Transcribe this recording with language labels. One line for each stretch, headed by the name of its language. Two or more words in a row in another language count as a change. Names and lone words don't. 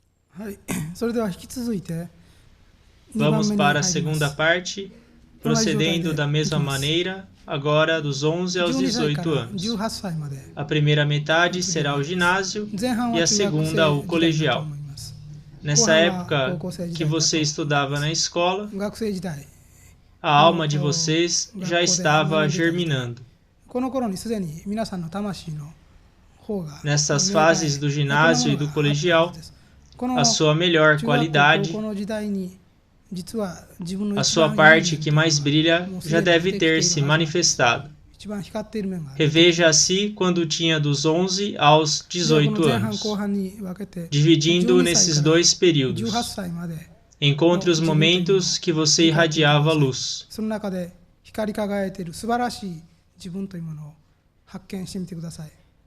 Japanese: はい、それでは引き続いて
Portuguese: Vamos
Japanese: 2
Portuguese: para a
Japanese: 番目に入りま
Portuguese: segunda
Japanese: す。
Portuguese: parte, procedendo da mesma maneira, agora dos 11 aos
Japanese: 12 歳か
Portuguese: 18
Japanese: ら
Portuguese: anos.
Japanese: 18歳まで
Portuguese: A primeira metade será o ginásio
Japanese: 前半
Portuguese: e
Japanese: は
Portuguese: a
Japanese: 中学
Portuguese: segunda
Japanese: 生
Portuguese: o
Japanese: 時代だと
Portuguese: colegial.
Japanese: 思います。後
Portuguese: Nessa
Japanese: 半は高
Portuguese: época
Japanese: 校生時
Portuguese: que
Japanese: 代だと
Portuguese: você estudava na escola,
Japanese: 学生時代
Portuguese: a alma de vocês já estava germinando.
Japanese: この頃にすでに皆さんの魂の方が
Portuguese: Nessas
Japanese: 芽生え
Portuguese: fases do
Japanese: いろんな
Portuguese: ginásio
Japanese: も
Portuguese: e
Japanese: のが
Portuguese: do
Japanese: あったは
Portuguese: colegial,
Japanese: ずです。この
Portuguese: a sua melhor
Japanese: 中学校高
Portuguese: qualidade,
Japanese: 校の時代に実は自分の
Portuguese: a
Japanese: 一
Portuguese: sua
Japanese: 番いい
Portuguese: parte
Japanese: 面
Portuguese: que
Japanese: というの
Portuguese: mais
Japanese: が
Portuguese: brilha
Japanese: もうす
Portuguese: já
Japanese: でに
Portuguese: deve
Japanese: 出てきてい
Portuguese: ter
Japanese: る
Portuguese: se
Japanese: はずなんです
Portuguese: manifestado.
Japanese: 一番光っている面が出てきている
Portuguese: Reveja a si quando tinha dos 11 aos
Japanese: ではこの
Portuguese: 18
Japanese: 前半後
Portuguese: anos,
Japanese: 半に分けて
Portuguese: dividindo
Japanese: 12歳
Portuguese: nesses
Japanese: から
Portuguese: dois
Japanese: 18
Portuguese: períodos.
Japanese: 歳まで
Portuguese: Encontre os
Japanese: 自分というのを
Portuguese: momentos que você
Japanese: 理解してくだ
Portuguese: irradiava
Japanese: さい
Portuguese: luz.
Japanese: その中で光り輝いている素晴らしい自分というものを発見してみてください。